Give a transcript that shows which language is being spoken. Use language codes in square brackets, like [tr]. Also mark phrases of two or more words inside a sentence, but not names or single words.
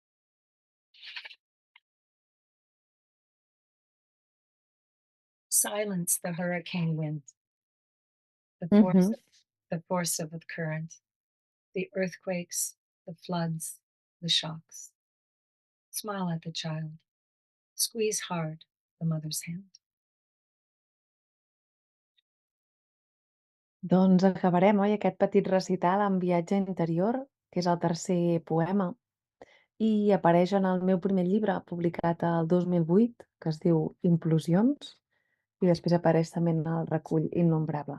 [en] Silence the hurricane wind, the force of the current, the earthquakes, the floods, the shocks. Smile at the child. Squeeze hard the mother's hand. [ca] Doncs acabarem, oi, aquest petit recital amb Viatge interior, que és el tercer poema, i apareix en el meu primer llibre, publicat el 2008, que es diu Implosions, i després apareix també en el recull Innombrable.